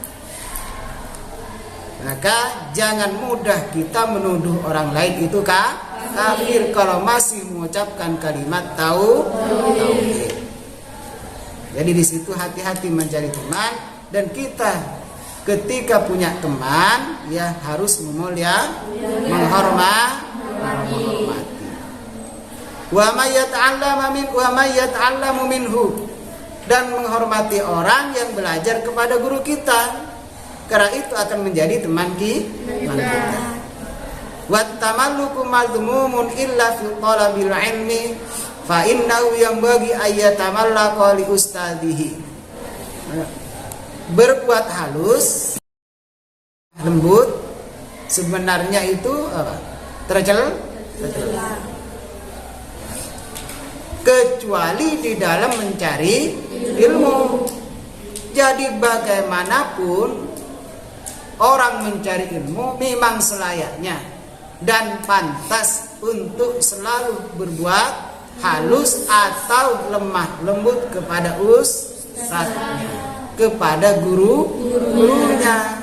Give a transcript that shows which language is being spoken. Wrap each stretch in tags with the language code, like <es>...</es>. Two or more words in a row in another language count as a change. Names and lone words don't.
<id>Maka jangan mudah kita menuduh orang lain itu kafir kalau masih mengucapkan kalimat tauhid. Jadi di situ hati-hati mencari teman, dan kita ketika punya teman ya harus menghormati.</id> <ar>ومن يتعلم منه,</ar> <id>dan menghormati orang yang belajar kepada guru kita. Karena itu akan menjadi teman kita.</id> <ar>والتملق مذموم إلا في طلب العلم فإنه ينبغي أن يتملق لأستاذه.</ar> <id>Berbuat halus, lembut, sebenarnya itu apa? Tercela. Kecuali di dalam mencari ilmu. Jadi bagaimanapun orang mencari ilmu memang selayaknya dan pantas untuk selalu berbuat halus atau lemah lembut kepada ustadznya, kepada gurunya.</id>